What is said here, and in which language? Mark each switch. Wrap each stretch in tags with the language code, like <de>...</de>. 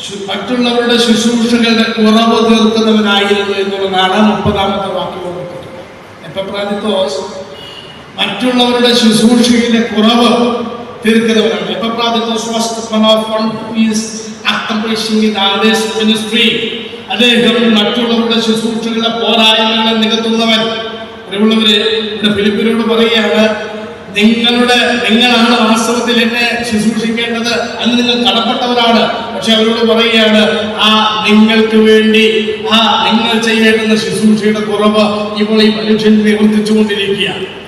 <ml>മറ്റുള്ളവരുടെ ശുശ്രൂഷകളുടെ കുറവ് തീർക്കുന്നവനായിരുന്നു എന്നുള്ളതാണ് 30-ാമത്തെ വാക്യം. എപ്പഫ്രോദിത്തോസ് മറ്റുള്ളവരുടെ ശുശ്രൂഷയുടെ കുറവ് തീർക്കുന്നവനാണ്.</ml> <en>Epaphroditus was one of one who is accomplishing the others ministry.</en> <ml>അദ്ദേഹം മറ്റുള്ളവരുടെ ശുശ്രൂഷകളുടെ പോരായ്മകളെ നികത്തുന്നവൻ. പ്രിയമുള്ളവരെ, ഇവിടെ ഫിലിപ്പിനോട് പറയുകയാണ്, നിങ്ങളാണ് വാസ്തവത്തിൽ എന്നെ ശുശ്രൂഷിക്കേണ്ടത്, അന്ന് നിങ്ങൾ കടപ്പെട്ടവരാണ്. പക്ഷെ അവരോട് പറയുകയാണ്, ആ നിങ്ങൾക്ക് വേണ്ടി നിങ്ങൾ ചെയ്യേണ്ടുന്ന ശുശ്രൂഷയുടെ കുറവ് ഇപ്പോൾ ഈ മനുഷ്യൻ നിവർത്തിച്ചുകൊണ്ടിരിക്കുകയാണ്.</ml>